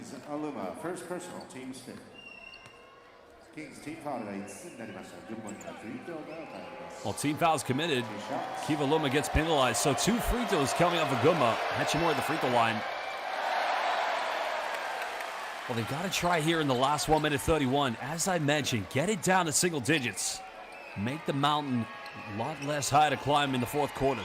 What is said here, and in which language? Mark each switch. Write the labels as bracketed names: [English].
[English] Aluma, first personal, team's fifth. [Japanese] Kings team foul が5つになりました。群馬にはフリースローが与えられます。 [English] Well, team fouls committed. Kiva Luma gets penalized, so 2 free throws coming up for GUNMA. Hachimura at the free throw line. Well, they've got to try here in the last 1 minute 31. As I mentioned, get it down to single digits. Make the mountain a lot less high to climb in the fourth quarter.